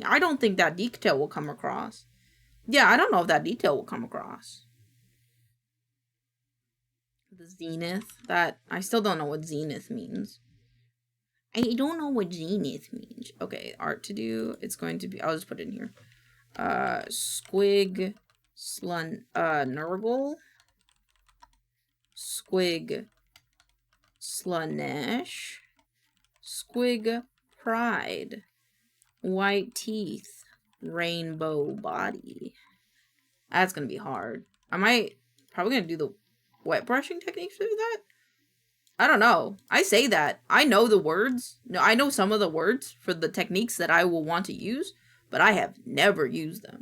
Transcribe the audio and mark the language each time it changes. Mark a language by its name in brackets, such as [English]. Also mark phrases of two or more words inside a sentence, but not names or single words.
[English] I don't think that detail will come across. Yeah, I don't know if that detail will come across. The zenith. That, I still don't know what zenith means. I don't know what zenith means. Okay, art to do. It's going to be, I'll just put it in here. Squig Nurgle. Squig Slanesh. Squig Pride. White teeth. Rainbow body. That's gonna be hard. Probably gonna do the wet brushing techniques to do that. I don't know. I say that. I know the words. No, I know some of the words for the techniques that I will want to use, but I have never used them.